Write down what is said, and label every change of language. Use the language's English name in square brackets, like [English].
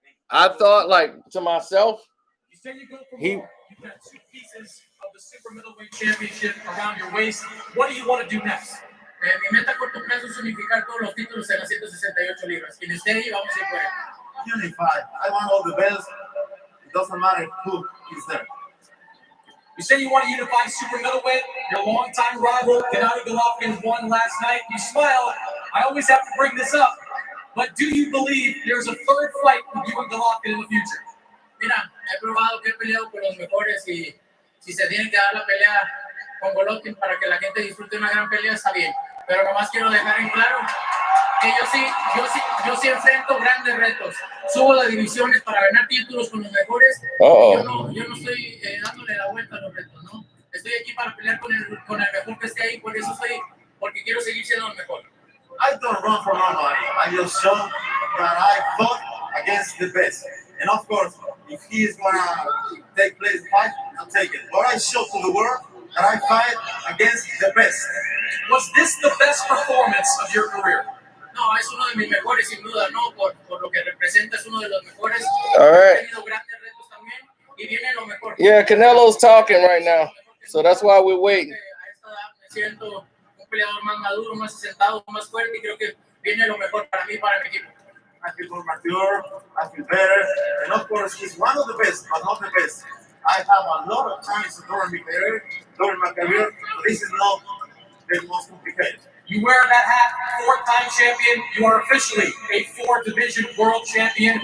[English] I thought, like, to myself, You've got 2 pieces of the super middleweight championship around your waist. What do you want to do next? [Spanish] Mi meta a corto plazo es unificar todos los títulos en las 168 libras. Y desde ahí vamos a ir por ahí. [English] Unified. I want all the belts. It doesn't matter who is there. You say you want to unify super middleweight. Your longtime rival, Gennady Golovkin, won last night. You smile. I always have to bring this up. But do you believe there's a third fight with you and Golovkin in the future? [Spanish] Mira, he probado que he peleado con los mejores y si se tiene que dar la pelea con Golovkin para que la gente disfrute una gran pelea, está bien. Pero nomás quiero dejar en claro que yo sí enfrento grandes retos. Subo las divisiones para ganar títulos con los mejores. Yo no estoy dándole la vuelta a los retos, ¿no? Estoy aquí para pelear con el mejor que esté ahí, porque quiero seguir siendo el mejor. [English] I don't run from nobody. I just show that I fought against the best. And of course, if he is gonna take place fight, I'll take it. But I show to the world that I fight against the best. Was this the best performance of your career? [Spanish] No, es uno de mis mejores sin duda, ¿no? Por lo que representa, es uno de los mejores. [English] All right. [Spanish] He tenido grandes retos también y viene lo mejor. [English] Yeah, Canelo's talking right now, so that's why we're waiting. [Spanish] A esta edad me siento un peleador más maduro, más asentado, más fuerte y creo que viene lo mejor para mí y para mi equipo. [English] I feel more mature, I feel better, and of course, he's one of the best, but not the best. I have a lot of chances during my career, but this is not the most complicated. You wear that hat, 4-time champion. You are officially a 4-division world champion.